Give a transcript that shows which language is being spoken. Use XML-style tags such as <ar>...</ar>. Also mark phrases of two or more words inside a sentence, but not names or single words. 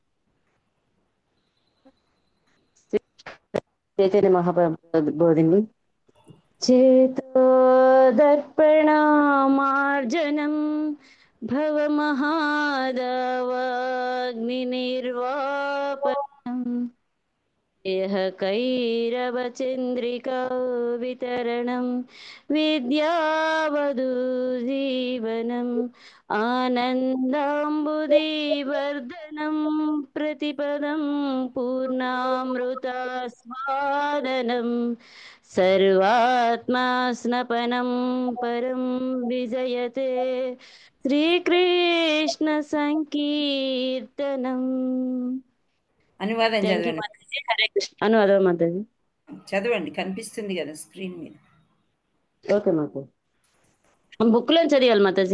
<te>చైతన్య మహాప్రభు బోధిని.</te> <sa>చేతో దర్పణమార్జనం భవమహాదవాగ్ని నిర్వాపనం कैरवचन्द्रिका वितरणं विद्यावधू जीवनम् आनन्दाम्बुदीवर्धनं प्रतिपदं पूर्णामृतास्वादनं सर्वात्मा स्नपनं परं विजयते శ్రీకృష్ణ సంకీర్తనం.</sa> <te>అనువాదం</te> <en>Thank you</en> <te>చదవండి. మాతాజీ. హరే కృష్ణ. అనువాదం మాతాజీ. చదవండి, కనిపిస్తుంది కదా స్క్రీన్ మీద. ఓకే మాతాజీ. బుక్ లో చదివాలి మాతాజీ.</te>